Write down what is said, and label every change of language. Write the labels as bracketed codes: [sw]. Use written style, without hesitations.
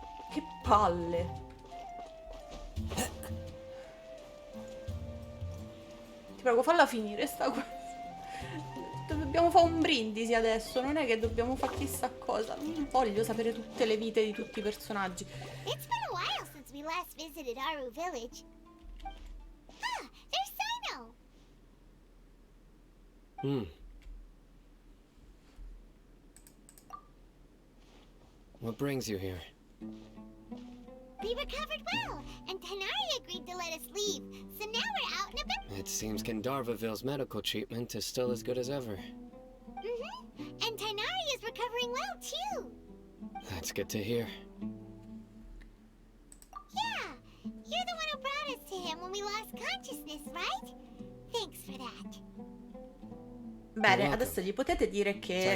[it] Che palle. Ti prego, falla finire sta cosa. Dobbiamo fare un brindisi adesso, non è che dobbiamo fare chissà cosa. Non voglio sapere tutte le vite di tutti i personaggi. [en] It's been a while since we last visited Aru village. Ah, there's Sino. What brings you here? We recovered well, and Tanari agreed to let us leave, so now we're out and about. It seems Gensharvaville's medical treatment is still as good as ever. And Tanari is recovering well, too. That's good to hear. Yeah, you're the one who brought us to him when we lost consciousness, right? Thanks for that. [it] Bene, adesso gli potete dire che